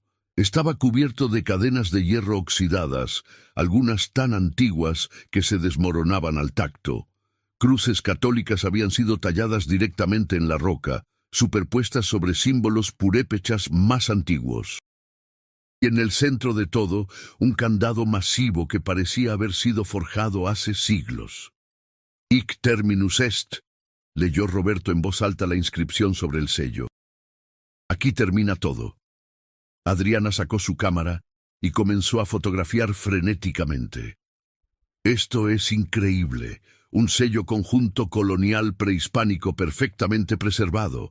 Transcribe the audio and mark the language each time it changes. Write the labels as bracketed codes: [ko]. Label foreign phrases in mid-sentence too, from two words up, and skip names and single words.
[es] Estaba cubierto de cadenas de hierro oxidadas, algunas tan antiguas que se desmoronaban al tacto. Cruces católicas habían sido talladas directamente en la roca, superpuestas sobre símbolos purépechas más antiguos. Y en el centro de todo, un candado masivo que parecía haber sido forjado hace siglos. [la] «Hic terminus est», [es] leyó Roberto en voz alta la inscripción sobre el sello. «Aquí termina todo». Adriana sacó su cámara y comenzó a fotografiar frenéticamente. «Esto es increíble, un sello conjunto colonial prehispánico perfectamente preservado.